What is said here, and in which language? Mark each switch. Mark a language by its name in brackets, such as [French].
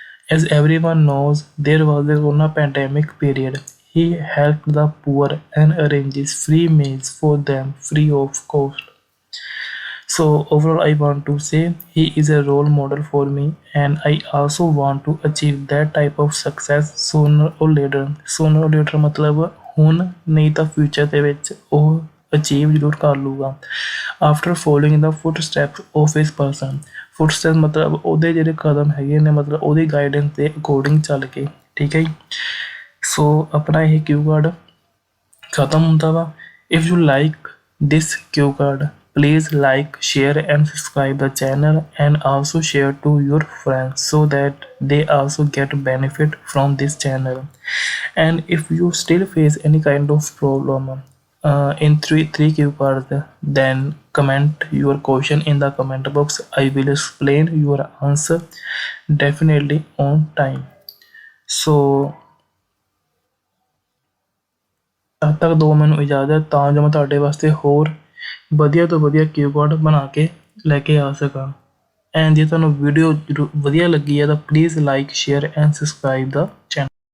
[English] As everyone knows, there was a corona pandemic period. He helped the poor and arranges free meals for them free of cost. So overall, I want to say he is a role model for me, and I also want to achieve that type of success sooner or later. Sooner or later [Punjabi] मतलब ਹੁਣ ਨਹੀਂ ਤਾਂ future ਦੇ ਵਿੱਚ ਉਹ achieve ਜ਼ਰੂਰ ਕਰ ਲੂਗਾ। [English] After following the foot steps of his person. [Punjabi] Foot step ਮਤਲਬ ਉਹਦੇ ਜਿਹੜੇ ਕਦਮ ਹੈਗੇ ਨੇ ਮਤਲਬ ਉਹਦੀ ਗਾਈਡੈਂਸ ਦੇ ਅਕੋਰਡਿੰਗ ਚੱਲ ਕੇ। ਠੀਕ ਹੈ ਜੀ। ਸੋ ਆਪਣਾ ਇਹ ਕਿਊ ਕਾਰਡ ਖਤਮ ਹੁੰਦਾ ਵਾ। [English] If you like this cue card please like, share and subscribe the channel and also share to your friends so that they also get benefit from this channel. And if you still face any kind of problem in three cue cards, then comment your question in the comment box. I will explain your answer definitely on time. [Punjabi] So ਤਦ ਤੱਕ ਦਿਓ ਮੈਨੂੰ ਇਜਾਜ਼ਤ ਤਾਂ ਜੋ ਮੈਂ ਤੁਹਾਡੇ ਵਾਸਤੇ ਹੋਰ ਵਧੀਆ ਤੋਂ ਵਧੀਆ ਕਿਊ ਕਾਰਡ ਬਣਾ ਕੇ ਲੈ ਕੇ ਆ ਸਕਾਂ। ਐਂਡ ਜੇ ਤੁਹਾਨੂੰ ਵੀਡੀਓ ਵਧੀਆ ਲੱਗੀ ਹੈ ਤਾਂ [English] Please like, share and subscribe the channel.